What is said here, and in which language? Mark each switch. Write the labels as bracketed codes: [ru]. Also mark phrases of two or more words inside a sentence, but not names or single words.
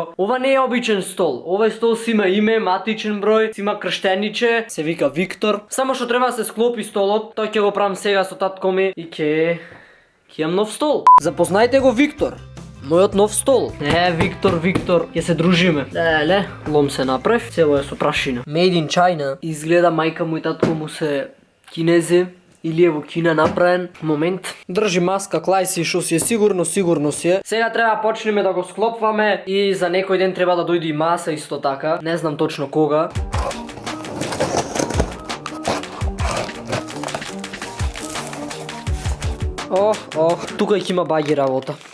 [mk] Ова не е обичен стол, овој стол си има име, матичен број, си има крштениче, се вика Виктор. Само што треба да се склопи столот, тој ќе го правам сега со татко ми и ќе имам нов стол. Запознајте го Виктор. Мојот нов стол. Виктор, ќе се дружиме. Леле, лом се направив, цело е со прашина. [en] Made in China. [mk] Изгледа мајка му и татко му се кинези или е во Кина направен. Момент. Држи маска, клај си, шо си е сигурно си е. Сега треба почнеме да го склопваме и за некој ден треба да дојде и маса исто така. Не знам точно кога. Тука ќе има баги работа.